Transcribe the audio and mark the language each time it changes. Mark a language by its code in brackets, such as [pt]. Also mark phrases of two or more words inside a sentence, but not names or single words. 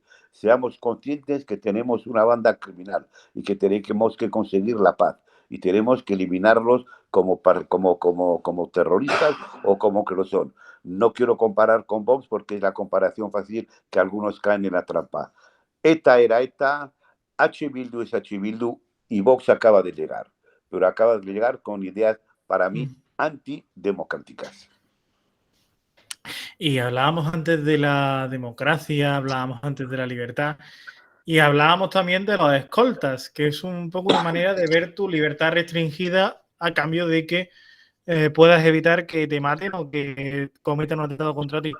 [es] Seamos conscientes que tenemos una banda criminal y que tenemos que conseguir la paz. Y tenemos que eliminarlos como terroristas o como que lo son. No quiero comparar con Vox porque es la comparación fácil que algunos caen en la trampa. ETA era ETA, H. Bildu es H. Bildu y Vox acaba de llegar. Pero acaba de llegar con ideas, para mí, antidemocráticas. Y hablábamos antes de la democracia, hablábamos antes de la libertad. Y hablábamos también de los escoltas, que es un poco una manera de ver tu libertad restringida a cambio de que puedas evitar que te maten o que cometan un atentado contra ti.